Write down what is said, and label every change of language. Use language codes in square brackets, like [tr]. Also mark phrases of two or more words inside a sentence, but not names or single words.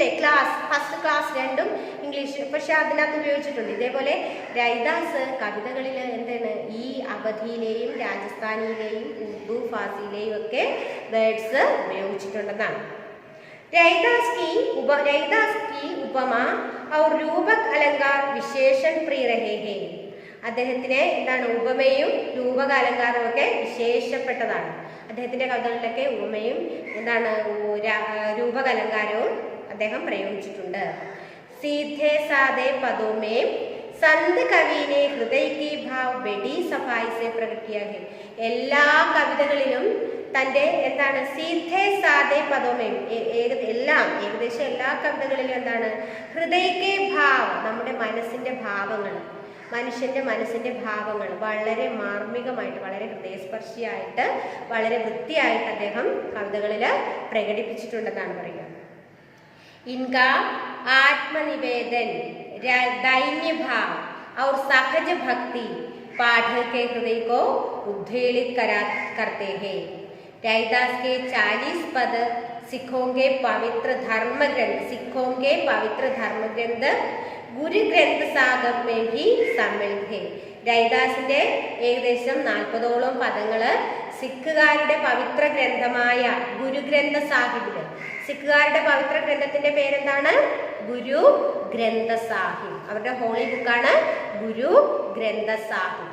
[ml] ക്ലാസ്, [en] first class [ml] രണ്ടും ഇംഗ്ലീഷ്, പക്ഷെ അതിനകത്ത് ഉപയോഗിച്ചിട്ടുണ്ട്. ഇതേപോലെ രൈദാസ് കവിതകളിൽ എന്താണ് ഈ അവധിയിലെയും രാജസ്ഥാനിയിലെയും ഉർദു ഫാർസിയിലെയും ഒക്കെ വേർഡ്സ് ഉപയോഗിച്ചിട്ടുണ്ടെന്നാണ്. [hi] रैदास की उपमा और रूपक अलंकार विशेषण प्रिय रहे हैं. [ml] അദ്ദേഹത്തിന് എന്താണ് ഉപമയും രൂപക അലങ്കാരവും ഒക്കെ വിശേഷപ്പെട്ടതാണ്. അദ്ദേഹത്തിന്റെ കവിതകളിലൊക്കെ ഉപമയും എന്താണ് രൂപക അലങ്കാരവും അദ്ദേഹം പ്രയോഗിച്ചിട്ടുണ്ട്. [hi] सीधे सादे पदों में संत कवि ने हृदय की भाव बड़ी सफाई से प्रकट किया है. [ml] എല്ലാ കവിതകളിലും തൻ്റെ എന്താണ് [hi] सीधे सादे पदों में [ml] ഏകദേശം എല്ലാ കവിതകളിലും എന്താണ് [hi] हृदय के भाव, [ml] നമ്മുടെ മനസ്സിന്റെ ഭാവങ്ങൾ, മനുഷ്യന്റെ മനസ്സിന്റെ ഭാവങ്ങൾ വളരെ മാർമികമായിട്ട്, വളരെ ഹൃദയസ്പർശിയായിട്ട്, വളരെ വൃത്തിയായിട്ട് അദ്ദേഹം കവിതകളിൽ പ്രകടിപ്പിച്ചിട്ടുണ്ടെന്നാണ് പറയുക. [hi] इनका आत्मनिवेदन, दैन्य भाव और सहज भक्ति पाठ के हृदय को उद्वेलित करते हैं। रैदास के 40 पद सिखों के पवित्र धर्म ग्रंथ ഗുരു ഗ്രന്ഥ സാഹിബ് में भी सम्मिलित है। [ml] രൈദാസിന്റെ ഏകദേശം 40ഓളം പദങ്ങള് സിഖുകാരുടെ പവിത്ര ഗ്രന്ഥമായ ഗുരു ഗ്രന്ഥ സാഹിബില്, സിഖുകാരുടെ പവിത്ര ഗ്രന്ഥത്തിന്റെ പേരെന്താണ്? ഗുരു ഗ്രന്ഥ സാഹിബ്. അവരുടെ ഹോളി ബുക്കാണ് ഗുരു ഗ്രന്ഥ സാഹിബ്.